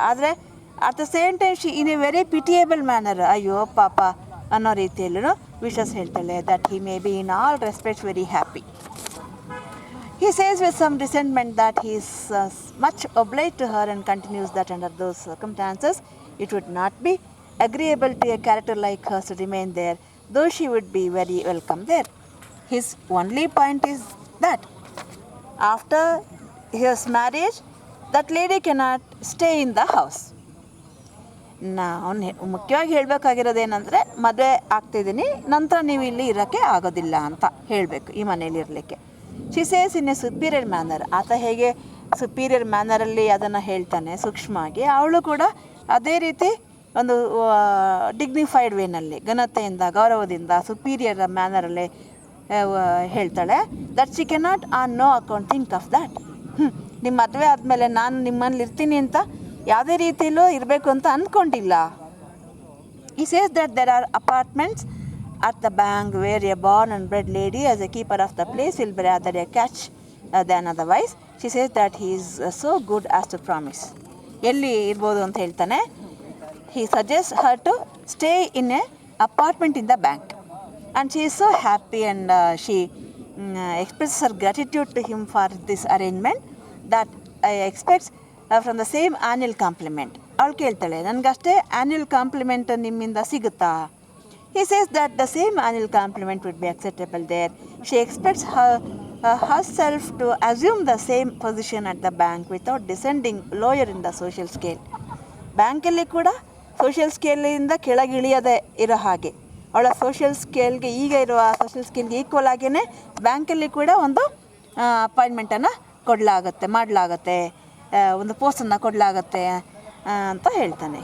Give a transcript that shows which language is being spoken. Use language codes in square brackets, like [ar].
[kn] ಆದರೆ [en] at the same time she in a very pitiable manner, [kn] ಅಯ್ಯೋ ಪಾಪ ಅನ್ನೋ ರೀತಿಯಲ್ಲೂ ವಿಶಸ್ ಹೇಳ್ತಾಳೆ. [en] That he may be in all respects very happy. He says with some resentment that he is much obliged to her and continues that under those circumstances it would not be agreeable to a character like hers to remain there, though she would be very welcome there. His only point is that after his marriage that lady cannot stay in the house. [kn] ನಾನು ಮುಖ್ಯವಾಗಿ ಹೇಳಬೇಕಾಗಿರೋದೇನೆಂದರೆ, ಮದುವೆ ಆಗ್ತಿದ್ದೀನಿ, ನಂತರ ನೀವು ಇಲ್ಲಿ ಇರೋಕ್ಕೆ ಆಗೋದಿಲ್ಲ ಅಂತ ಹೇಳಬೇಕು, ಈ ಮನೇಲಿ ಇರಲಿಕ್ಕೆ. [en] She says in a superior manner. [kn] ಆತ ಹೇಗೆ ಸುಪೀರಿಯರ್ ಮ್ಯಾನರಲ್ಲಿ ಅದನ್ನು ಹೇಳ್ತಾನೆ ಸೂಕ್ಷ್ಮವಾಗಿ, ಅವಳು ಕೂಡ ಅದೇ ರೀತಿ ಒಂದು ಡಿಗ್ನಿಫೈಡ್ ವೇನಲ್ಲಿ, ಘನತೆಯಿಂದ, ಗೌರವದಿಂದ, ಸುಪೀರಿಯರ್ ಮ್ಯಾನರಲ್ಲಿ ಹೇಳ್ತಾಳೆ. [en] That she cannot on no account think of that. [kn] ನಿಮ್ಮ ಮದುವೆ ಆದಮೇಲೆ ನಾನು ನಿಮ್ಮಲ್ಲಿ ಇರ್ತೀನಿ ಅಂತ ಯಾವುದೇ ರೀತಿಯಲ್ಲೂ ಇರಬೇಕು ಅಂತ ಅಂದ್ಕೊಂಡಿಲ್ಲ. [en] He says that there are apartments at the bank where a born and bred lady as a keeper of the place will be rather a catch than otherwise. She says that he is so good as to promise. [kn] ಎಲ್ಲಿ ಇರ್ಬೋದು ಅಂತ ಹೇಳ್ತಾನೆ. [en] He suggests her to stay in a apartment in the bank. And she is so happy and she expresses her gratitude to him for this arrangement that expects from the same annual compliment. [kn] ಅವಳು ಕೇಳ್ತಾಳೆ, ನನಗಷ್ಟೇ annual compliment ನಿಮ್ಮಿಂದ ಸಿಗುತ್ತಾ? [en] He says that the same annual compliment would be acceptable there. She expects herself to assume the same position at the bank without descending lower in the social scale. [kn] ಬ್ಯಾಂಕಲ್ಲಿ ಕೂಡ social ಸ್ಕೇಲಿಂದ ಕೆಳಗಿಳಿಯದೆ ಇರೋ ಹಾಗೆ, ಅವಳ social ಸ್ಕೇಲ್ಗೆ, ಈಗ ಇರುವ social ಸ್ಕೇಲ್ಗೆ equal ಆಗೇ ಬ್ಯಾಂಕಲ್ಲಿ ಕೂಡ ಒಂದು ಅಪಾಯಿಂಟ್ಮೆಂಟನ್ನು ಮಾಡಲಾಗತ್ತೆ, ಒಂದು ಪೋಸ್ಟನ್ನು ಕೊಡಲಾಗತ್ತೆ ಅಂತ ಹೇಳ್ತಾನೆ.